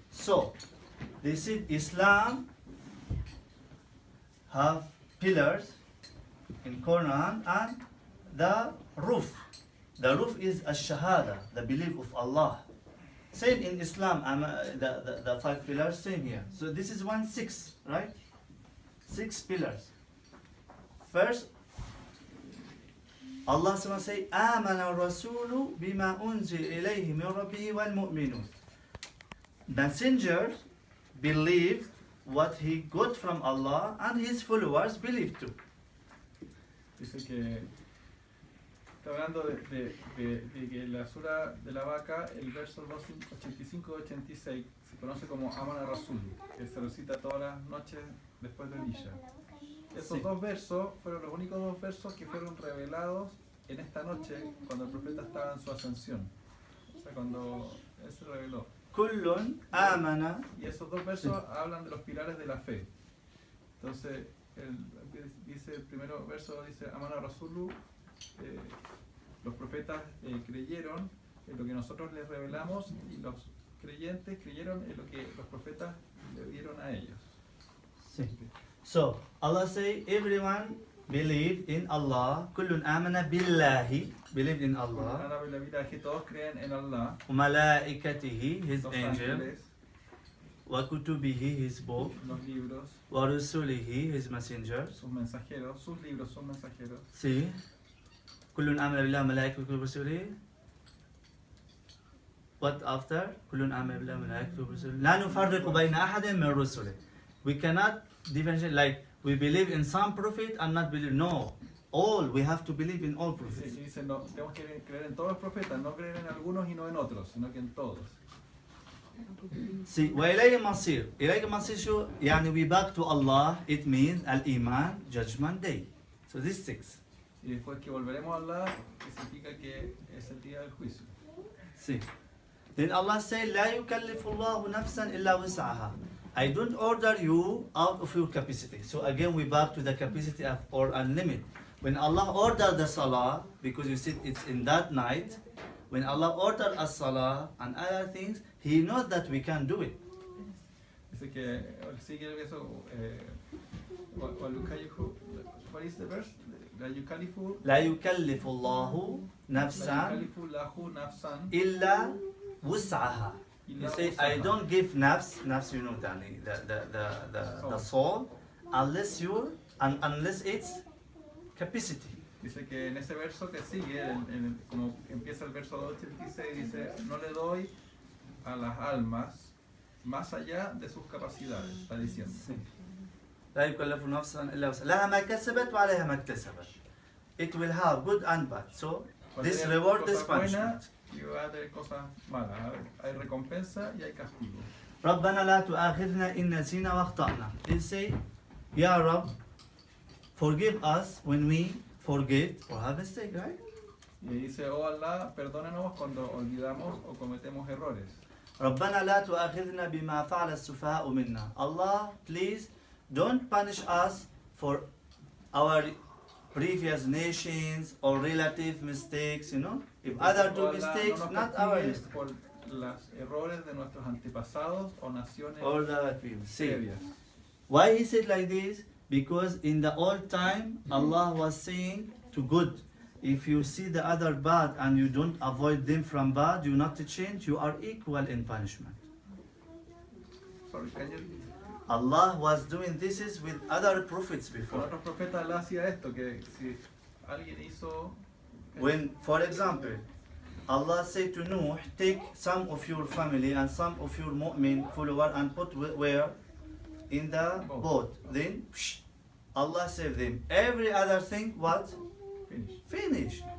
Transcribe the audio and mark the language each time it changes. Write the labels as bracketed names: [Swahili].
[English] So, they said Islam have pillars in Quran and the roof. The roof is ash-shahada, the belief of Allah. Same in Islam, the 5 pillars, same here. So this is 6, right? 6 pillars. [Arabic] First, Allah subhanahu say, آمن الرسول بما أنزل إليه من ربه والمؤمنون. [English] Messengers believe what he got from Allah and his followers believe too. [Spanish] Dice que está hablando de que la sura de la vaca, el verso 85-86, se conoce como Aman al-Rasul, que se recita todas las noches después de Isha. Esos 2 versos fueron los únicos 2 versos que fueron revelados en esta noche cuando el profeta estaba en su ascensión. O sea, cuando él se reveló. [Arabic] Kullun amana. [Spanish] Y esos 2 versos hablan de los pilares de la fe. Entonces, dice el primero verso, dice Aman al-Rasulu. Los profetas creyeron en lo que nosotros les revelamos y los creyentes creyeron en lo que los profetas le dieron a ellos. Sí. [English] So Allah say everyone believed in Allah. [Arabic] Kullun amana billahi, [English] believed in Allah. [Spanish] Arabe la viaje, todos creen en Allah. Malaikatihi, his Los [English] angel. [Spanish] ángeles, [Arabic] Wa kutubihi, [English] his book. [Spanish] los libros, [Arabic] Wa rusulihi, [English] his messengers. [Spanish] sus mensajeros, sus libros, sus mensajeros. [Arabic] See. كل آمن بالله ملائكته ورسله. [English] What after? [Arabic] كل آمن بالله ملائكته ورسله. لا نفرق بين أحد من رسله. [English] We cannot differentiate, like we believe in some prophet and not believe. No, all we have to believe in all prophets. [Spanish] Dice, no, tenemos que creer en todos los profetas, no creer en algunos y no en otros, sino que en todos. [Arabic] See, وإليه المصير. إليه المصير شو؟ يعني [English] we back to Allah. It means الإيمان, judgment day. So this 6. [Spanish] Y después que volveremos a Allah, que significa que es el día del juicio. [English] See. Then Allah say, [Arabic] لا يكلف الله نفسا إلا وسعها. [English] I don't order you out of your capacity. So again we back to the capacity of or unlimited. When Allah ordered the salah, because you see it's in that night, when Allah ordered a salah and other things, He knows that we can do it. [Spanish] Dice que sigue eso. [English] What is the verse? [Spanish] لا [Arabic] يكلف الله نفسا إلا وسعها. [English] You say, I don't give nafs, you know, Danny, the soul, unless it's capacity. [Spanish] Dice que en ese verso que sigue, como empieza el verso 286, dice, no le doy a las almas más allá de sus capacidades, está diciendo. [Arabic] Sí. لا يكلف نفسا إلا وسعها. لها ما كسبت وعليها ما اكتسبت. [English] It will have good and bad. So this reward, this punishment. [Spanish] Y va a tener cosas malas. Hay recompensa y hay castigo. [Arabic] ربنا لا تؤاخذنا إن نسينا واخطأنا. [English] They say, Ya Rab, forgive us when we forget or have a mistake, right? [Spanish] Y dice, oh Allah, perdónanos cuando olvidamos o cometemos errores. [Arabic] ربنا لا تؤاخذنا بما فعل السفهاء منا. [English] Allah, please don't punish us for our previous nations or relative mistakes, you know. If other do mistakes, not our mistakes. [Spanish] Por los errores de nuestros antepasados o naciones [English] All the other people. See, [Spanish] previas. [English] why he said like this? Because in the old time, Allah was saying to good, if you see the other bad and you don't avoid them from bad, you not to change, you are equal in punishment. Sorry, can you... Allah was doing this is with other prophets [Spanish] Con [English] before. [Spanish] otros profetas Allah hacía esto, que si alguien hizo... [English] When, for example, Allah said to Nuh, take some of your family and some of your mu'min follower and put where? In the boat. Then, Allah saved them. Every other thing, what? Finish. Finish.